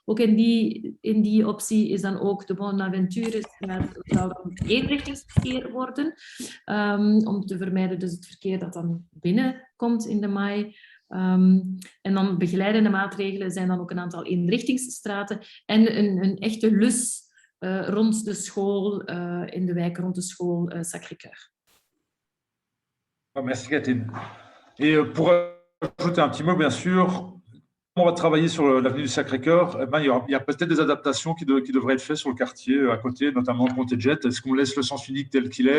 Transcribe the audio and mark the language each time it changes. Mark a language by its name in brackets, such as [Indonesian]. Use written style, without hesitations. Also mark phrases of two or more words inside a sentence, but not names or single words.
[Dutch] Ook in die optie is dan ook de Bonaventure zal dan eenrichtingsverkeer worden. Om te vermijden dus het verkeer dat dan binnenkomt in de Mai. En dan begeleidende maatregelen zijn dan ook een aantal eenrichtingsstraten en een echte lus rond de school, in de wijk rond de school Sacré-Cœur. [French] Merci Catherine. Et pour ajouter un petit mot, bien sûr, on va travailler sur l'avenue du Sacré-Cœur. Il y a peut-être des adaptations qui devraient être faites sur le quartier à côté, notamment Comté-de-Jet. Est-ce qu'on laisse le sens unique tel qu'il est?